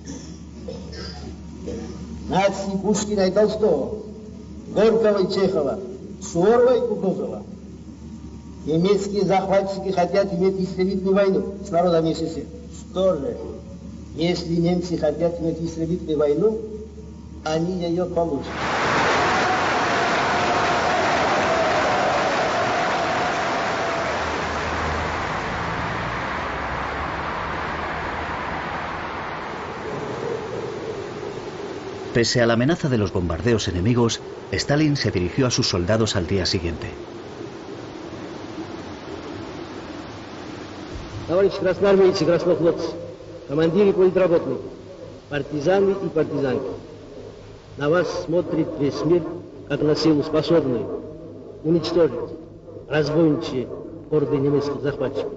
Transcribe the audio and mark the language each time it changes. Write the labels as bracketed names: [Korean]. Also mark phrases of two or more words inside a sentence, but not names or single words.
[Russian] Нации Пушкина и Толстого, Горького и Чехова, Суворова и Кутузова. Немецкие захватчики хотят иметь истребительную войну с народами СССР. Что же, если немцы хотят иметь истребительную войну, они ее получат. [Spanish] Pese a la amenaza de los bombardeos enemigos, Stalin se dirigió a sus soldados al día siguiente. [Russian] Товарищи красноармейцы, краснофлотцы, командиры политработные, партизаны и партизанки, на вас смотрит весь мир, как на силу способную уничтожить разбойничьи орды немецких захватчиков.